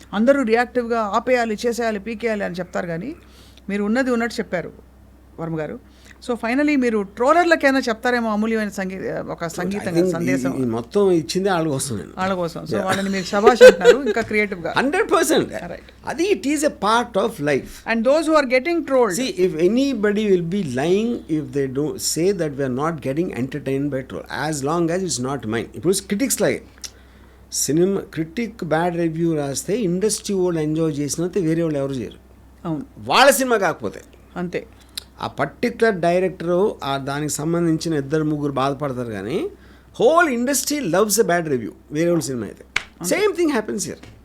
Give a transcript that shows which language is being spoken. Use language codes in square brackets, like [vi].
[te] అందరూ రియాక్టివ్గా ఆపేయాలి, చేసేయాలి, పీకేయాలి అని చెప్తారు, కానీ మీరు ఉన్నది ఉన్నట్టు చెప్పారు వర్మ గారు. సో ఫైనలీ మీరు ట్రోలర్లకైనా చెప్తారేమో అమూల్యమైన ఒక సంగీతంగా సందేశం. మొత్తం ఇచ్చింది వాళ్ళ కోసం, వాళ్ళ కోసం. సో వాళ్ళని మీరు శభాష్ అంటారు ఇంకా క్రియేటివ్గా. [en] 100%. అది it is a part of life. And those who are getting trolled, see if anybody will be lying if they don't say that we are not getting entertained by troll, as long as it's not mine. [te] ఇప్పుడు critics లాగే cinema critic bad review రాస్తే industry వాళ్ళు enjoy చేసినంత వేరే వాళ్ళు ఎవరు చేయరు. అవును, వాళ్ళ సినిమా కాకపోతే అంతే. ఆ పర్టికులర్ డైరెక్టరు దానికి సంబంధించిన 2-3 బాధపడతారు, కానీ [en] whole industry loves a bad review [te] వేరే వాళ్ళ సినిమా అయితే. [en] Same thing happens here.